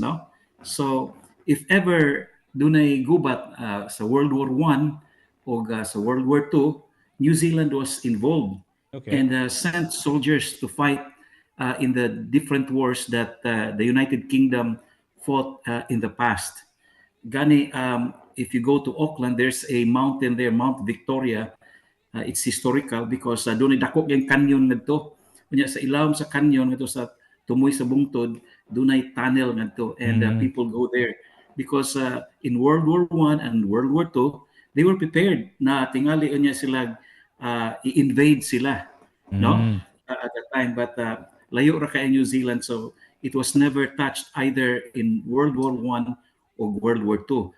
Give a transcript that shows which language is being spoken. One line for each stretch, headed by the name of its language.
English: No, so if ever
Cebuano: dunay gubat sa
English: World War One o sa World War Two, New Zealand was involved Okay. and sent soldiers to fight in the different wars that the United Kingdom fought in the past. Gani, if you go to Auckland, there's a mountain there, Mount Victoria. It's historical because
Cebuano: doon ay dako yung canyon ngadto. Unya sa ilawom sa canyon ngadto sa tumoy sa bungtod, doon ay tunnel ngadto
English: and Mm. people go there because in World War One and World War Two, they were prepared
Cebuano: na tingali unya sila i-invade sila,
English: no? Mm. At that time, but
Cebuano: layo ra kay
English: New Zealand, so it was never touched either in World War One or World War Two.